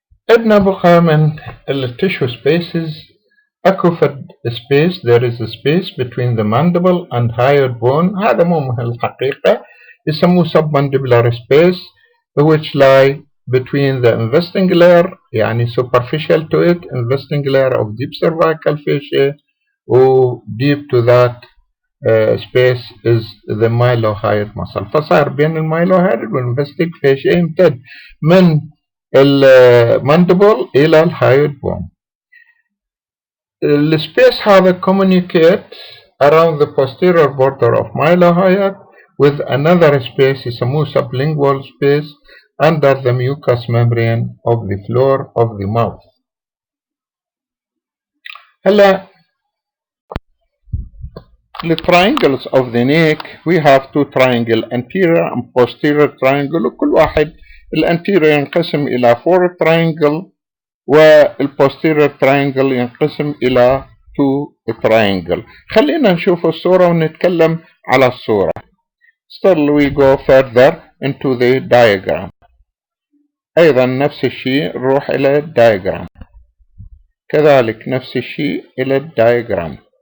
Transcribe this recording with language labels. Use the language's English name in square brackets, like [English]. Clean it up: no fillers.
[Arabic] عندنا بقى من tissue spaces. [English] أكوفد space, there is a space between the mandible and hyoid bone. [Arabic] هذا مو مهم الحقيقة، يسموه [English] submandibular space which lie between the investing layer يعني superficial to it investing layer of deep cervical fascia و deep to that space is the mylohyoid muscle. [Arabic] فصار بين المايلوهايد والinvesting fascia يمتد من الماندبل إلى الهايد بون. السبيس هذا [English] communicate around the posterior border of mylohyoid with another space يسموه sublingual space under the mucous membrane of the floor of the mouth. هلا the triangles of the neck we have two triangle anterior and posterior triangle [Arabic] وكل واحد الانتيريور ينقسم إلى [English] 4 triangle والposterior triangle ينقسم إلى 2 triangle. [Arabic] خلينا نشوف الصورة ونتكلم على الصورة. [English] Still we go further into the diagram. [Arabic] أيضا نفس الشيء نروح إلى الدايجرام، كذلك نفس الشيء إلى الدايجرام.